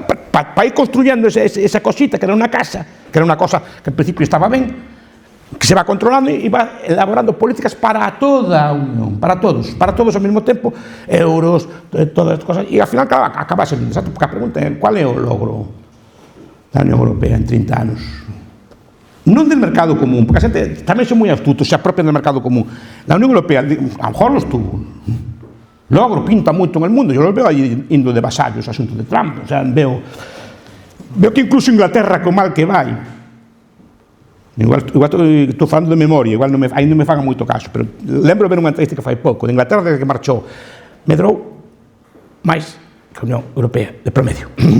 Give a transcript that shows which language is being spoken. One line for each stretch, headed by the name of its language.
Spanish: Para ir construyendo esa cosita que era una casa, que era una cosa que al principio estaba bien, que se va controlando y va elaborando políticas para toda a Unión, para todos al mismo tiempo, euros, todas estas cosas, y al final acaba sendo exacto, porque
Galician: a pregunta é, ¿cuál é o logro da Unión Europea en 30 anos? Non del mercado común, porque a xente tamén son moi astutos,
Spanish: se apropian del mercado común. La Unión Europea, a lo mejor los tuvo, logro,
Galician: pinta moito
Spanish: en el mundo, yo los veo
Galician: aí indo
Spanish: de vasallos, asunto de Trump, o sea, veo
Galician: Veo que incluso Inglaterra, co mal que vai, igual estou falando de memoria, igual aí non me faga moito caso, pero lembro de ver unha estadística fai pouco, de Inglaterra desde que marchou, medrou máis que a Unión Europea, de promedio.